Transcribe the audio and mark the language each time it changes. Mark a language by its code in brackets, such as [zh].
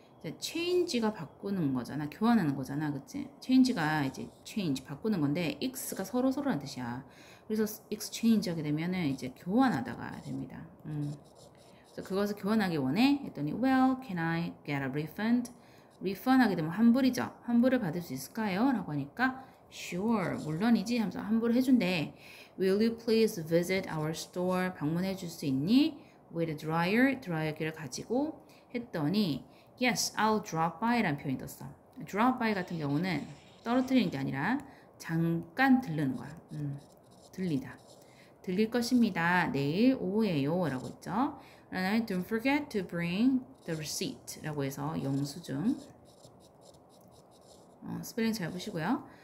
[ko] 자, change가 바꾸는 거잖아. 교환하는 거잖아. 그치? change가 이제 change, 바꾸는 건데 x가 서로라는 뜻이야. 그래서 exchange 하게 되면은 이제 교환하다가 됩니다. 그래서 그것을 교환하기 원해? 했더니 [en] well, can I get a refund? [ko] refund 하게 되면 환불이죠. 환불을 받을 수 있을까요? 라고 하니까 sure, 물론이지 하면서 환불을 해준대. [en] Will you please visit our store? [ko] 방문해 줄 수 있니? [en] With a dryer, [ko] 드라이어기를 가지고 했더니 [en] yes, I'll drop by [ko] 라는 표현이 떴어. drop by 같은 경우는 떨어뜨리는 게 아니라 잠깐 들르는 거야. 들리다. 들릴 것입니다. 내일 오후에요 라고 했죠. 그다음에 [en] don't forget to bring the receipt [ko] 라고 해서 영수증 스펠링 잘 보시고요.